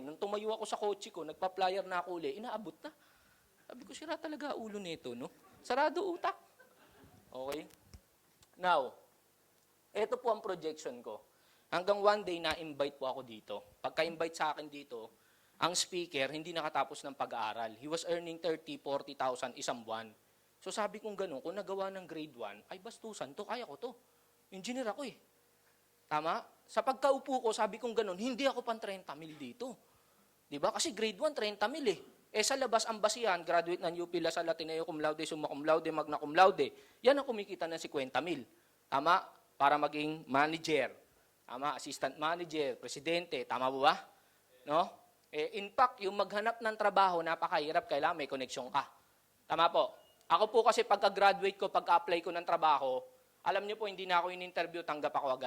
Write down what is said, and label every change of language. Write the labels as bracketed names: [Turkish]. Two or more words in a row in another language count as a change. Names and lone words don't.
[Filipino] Nung tumayo ako sa kotse ko, nagpa-flyer na ako uli, inaabot na. Sabi ko, sira talaga ulo nito, no? Sarado utak. Okay? Now, ito po ang projection ko. Hanggang [English] one day [Filipino] na-invite po ako dito. Pagka-invite sa akin dito, ang speaker hindi nakatapos ng pag-aaral. [English] He was earning 30, 40,000 [Filipino] isang buwan. So sabi kong ganun, kung nagawa ng grade 1, ay bastusan to, kaya ko to. Engineer ako eh. Tama? Sa pagkaupo ko, sabi kong ganun, hindi ako pang 30 mil dito. Diba? Kasi grade 1, 30 mil eh. Eh sa labas, ang basihan, graduate ng UP La Salle, Ateneo [Latin] cum laude, summa cum laude, magna cum laude. [Filipino] Yan ang kumikita ng 50 mil. Tama? Para maging manager. Tama? [English] Assistant manager, presidente. [Filipino] Tama ba? No? Eh, [English] in fact, [Filipino] yung maghanap ng trabaho, napakahirap, kailangan may koneksyon ka. Tama po. Ako po kasi pagka-graduate ko, pagka-apply ko ng trabaho, alam niyo po, hindi na ako in-interview, tanggap ako agad.